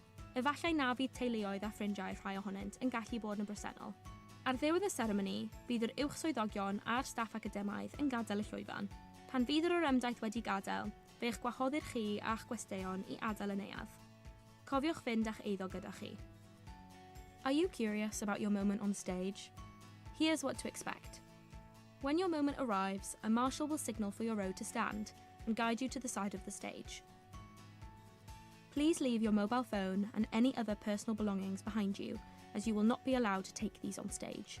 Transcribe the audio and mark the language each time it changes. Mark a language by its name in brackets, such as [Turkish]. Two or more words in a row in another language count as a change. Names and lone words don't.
[Welsh] Efallai na fydd teuluoedd a ffrindiau rhai ohonynt yn gallu bod yn bresennol. Ar ddiwedd y seremoni, bydd yr uwchswyddogion a'r staff academaidd yn gadael y llwyfan. Pan fydd yr orymdaith wedi gadael, fe eich gwahoddir chi a'ch gwesteion i adael y neuadd. Cofiwch fynd a'ch eiddo gyda chi. [English] Are you curious about your moment on stage? Here's what to expect. When your moment arrives, a marshal will signal for your row to stand and guide you to the side of the stage. Please leave your mobile phone and any other personal belongings behind you, as you will not be allowed to take these on stage.